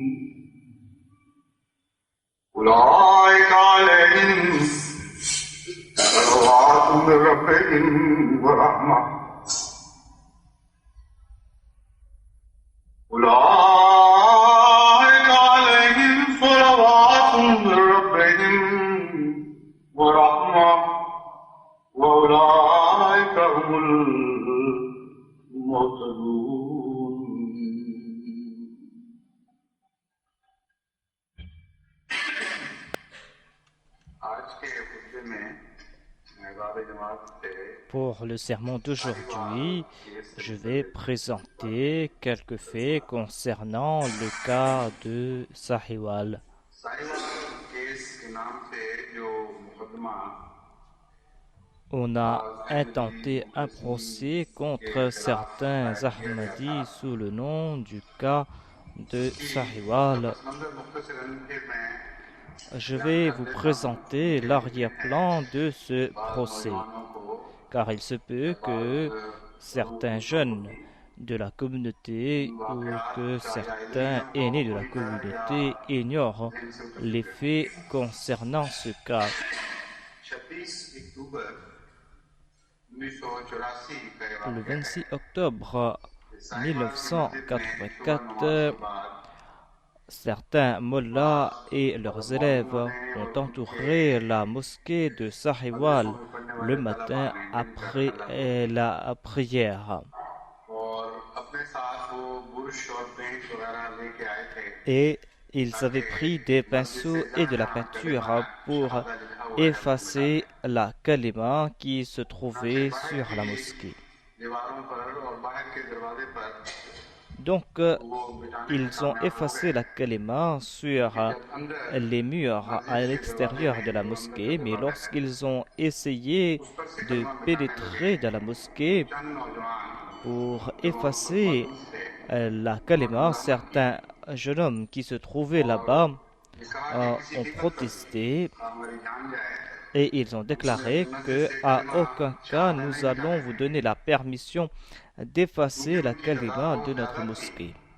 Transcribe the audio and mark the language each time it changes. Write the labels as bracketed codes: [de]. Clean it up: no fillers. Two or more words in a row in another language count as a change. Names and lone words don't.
[ar] أولئك عليهم صلوات من ربهم ورحمة أولئك عليهم صلوات من ربهم ورحمة وأولئك هم [ur] المهتدون آج کے خطبے میں مہراب جماعت سے [fr] Pour le sermon d'aujourd'hui, je vais présenter quelques faits concernant le cas de Sahiwal. [ur] ساہیوال کیس کے نام سے جو مقدمہ [fr] On a intenté un procès contre certains Ahmadis sous le nom du cas de Sahiwal. [ur] مندر مختصراً پھر میں [fr] Je vais vous présenter l'arrière-plan de ce procès, [ur] نوجوانوں کو [fr] car il se peut que certains jeunes de la communauté ou que certains aînés de la communauté ignorent les faits concernant ce cas. [ur] 26 اکتوبر 1984 کا یہ [fr] Le [ur] वाक़या [fr] 26 [ur] है। [fr] octobre [ur] ساہیوال کی مسجد میں [fr] 1984, [ur] نماز کے بعد [fr] certains mollahs et leurs élèves ont entouré la mosquée de Sahiwal le matin après la prière. [ur] اور اپنے ساتھ وہ برش اور پینٹ وغیرہ لے کے آئے تھے [fr] Et ils avaient pris des pinceaux et de la peinture pour effacer la kalima qui se trouvait sur la mosquée. [ur] دیواروں پر اور باہر کے دروازے پر [fr] Donc, ils ont effacé la kalima sur les murs à l'extérieur de la mosquée, mais lorsqu'ils ont essayé de pénétrer dans la mosquée pour effacer la kalima, certains jeunes hommes qui se trouvaient là-bas ont protesté et ils ont déclaré que à aucun cas nous allons vous donner la permission d'effacer la kalima de notre mosquée.